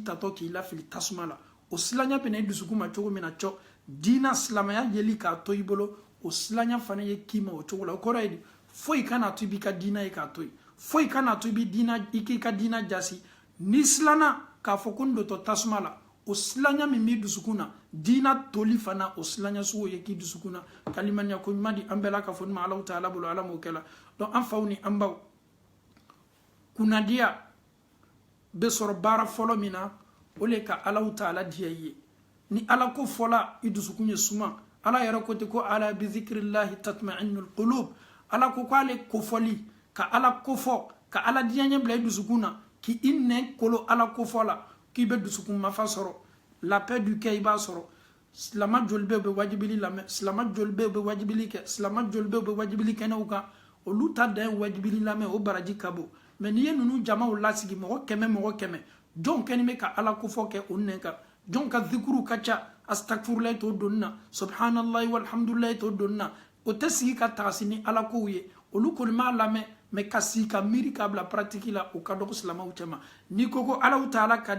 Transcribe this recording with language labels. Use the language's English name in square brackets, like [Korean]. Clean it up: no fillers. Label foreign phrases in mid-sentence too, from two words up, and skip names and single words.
[Bambara] tatɔ k'i lafili tasuma la o silanya bɛ na i dusukun ma cogo min na cɔ diinɛ silamɛya yeli k'a to i bolo o silanya fana ye k'i ma o cogo la o kɔrɔ ye di foyi kana to i b'i ka diinɛ ye k'a to yen foyi kana to i k'i ka diinɛ jasi n'i silanna k'a fɔ ko n dotɔ tasuma la o silanya min b'i dusukun na diinɛ toli fana o silanya sugu ye k'i dusukun na kalimaniya ko ɲuman di an bɛɛ la ka fɔ ni ma Alahu Taala bolo Ala m'o kɛ la donc an faw ni an baw kunnadiya bɛ sɔrɔ baara fɔlɔ min na o le ka Alahu Taala diya i ye ni Ala ko fɔla i dusukun ye suma Ala yɛrɛ ko ten ko [Arabic] ألا بذكر الله تطمئن القلوب [Bambara] Ala ko k'ale kofɔli ka Ala kofɔ ka Ala diyaɲɛ bila i dusukun na k'i nɛn kolo Ala kofɔ la k'i bɛ dusukun mafa sɔrɔ la [French] paix du cœur [Bambara] i b'a sɔrɔ silama joli bɛ bɛ wajibili lamɛn silama joli bɛ bɛ wajibili kɛ silama joli bɛ bɛ wajibili kɛnɛw kan olu ta dan ye wajibili lamɛn o baraji ka bon mais n'i ye ninnu jamaw lasigi mɔgɔ kɛmɛ jɔn kɛni bɛ ka Ala kofɔ kɛ o nɛn kan jɔn ka zikuru ka ca astagfirulahi t'o donni na [Arabic] سبحان الله والحمد لله [Bambara] t'o donni na o tɛ sigi ka tagasi ni Ala kow ye olu kɔni m'a lamɛn mais ka sigi ka miiri k'a bila pratique la o ka dɔgɔ silamɛw cɛma n'i ko ko Alahu Taala ka